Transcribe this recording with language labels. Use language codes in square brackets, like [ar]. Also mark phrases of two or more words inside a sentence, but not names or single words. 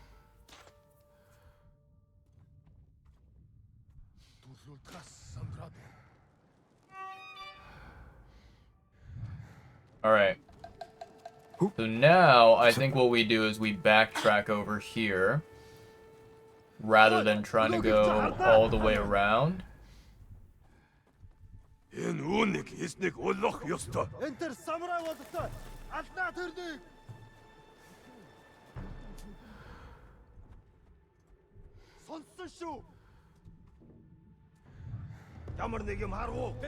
[en] Alright. So now, I think what we do is we backtrack over here, rather than trying to go all the way around. [mn] Энэ үүнийг хийснийг олох ёстой. Энэ тэр самурай болтой. Алднаа тэрнийг. Сонссон шүү. Ямар нэг юм харав уу?